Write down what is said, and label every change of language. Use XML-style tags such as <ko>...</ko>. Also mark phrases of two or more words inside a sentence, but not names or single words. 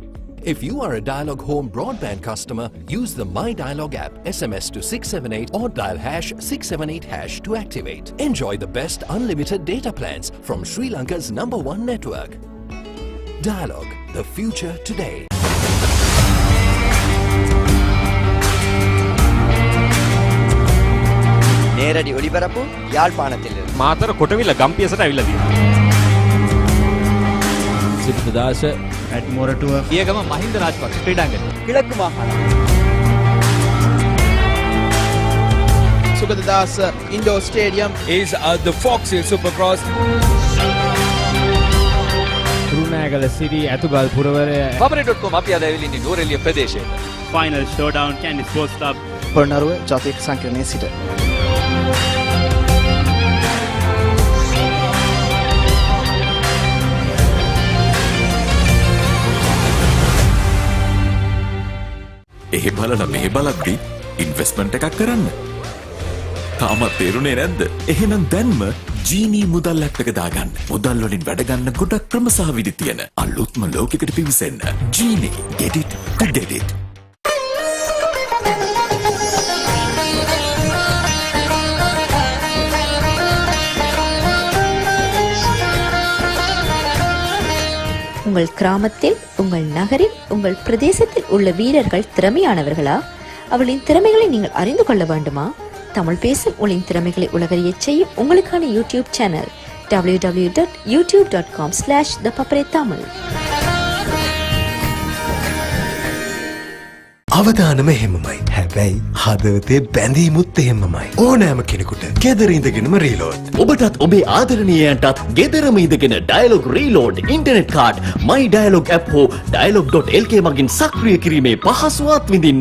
<en>If you are a Dialog home broadband customer, use the My Dialog app, SMS to 678 or dial #678# to activate. Enjoy the best unlimited data plans from Sri Lanka's #1 network. Dialog, the future today.</en> <ta>நேரடி ஒளிபரப்பு யாழ்ப்பாணத்திலிருந்து.</ta> <si>මාතර කොටවිල ගම්පියසට ඇවිල්ලා තියෙනවා. සිරිතදාස at Moratuwa ඊයගම මහින්ද රාජපක්ෂ ක්‍රීඩාංගණය.</si> <ta>கிழக்கு மாகாணம்.</ta> <en>සුගතදාස indoor stadium is the Fox Hill Supercross.</en> <si>රුණෑගල සිරි ඇතුගල් පුරවරය Favorite.com අපි අද ඇවිල්ලා ඉන්නේ නෝරෙලිය ප්‍රදේශයේ.</si> <en>Final showdown Candy Sports Club.</en> <si>පොළොන්නරුව ජාතික සංකීර්ණයේ සිට. එහෙ බලලා මෙහෙ බලද්දි ඉන්වෙස්ට්මන්ට් එකක් කරන්න. තාමත් තේරුනේ නැද්ද? එහෙනම් දැන්ම ජීනී මුදල් ඇප් එක දාගන්න. මුදල් වලින් වැඩ ගන්න ගොඩක් ක්‍රම සහ විදි තියෙන අලුත්ම ලෝකෙකට පිවිසෙන්න.</si> <en>ජීනී get it to get it.</en> <ta>உங்கள் கிராமத்தில், உங்கள் நகரில், உங்கள் பிரதேசத்தில் உள்ள வீரர்கள் திறமையானவர்களா? அவளின் திறமைகளை நீங்கள் அறிந்து கொள்ள வேண்டுமா? தமிழ் பேசும் உங்களின் திறமைகளை உலகறியச் செய்யும் உங்களுக்கான யூடியூப் சேனல் www.youtube.com/thepaparetamil.</ta> <si>අවදානම එහෙමමයි. හැබැයි හදවතේ බැඳීමුත් එහෙමමයි. ඕනෑම කෙනෙකුට ගෙදර ඉඳගෙනම රීලෝඩ්. ඔබටත් ඔබේ ආදරණීයයන්ටත් ගෙදරම ඉඳගෙන ඩයලොග් රීලෝඩ් ඉන්ටර්නෙට් කාඩ් මයි ඩයලොග් ඇප් හෝ dialog.lk මගින් සක්‍රිය කිරීමේ පහසුවත් විඳින්න.</si>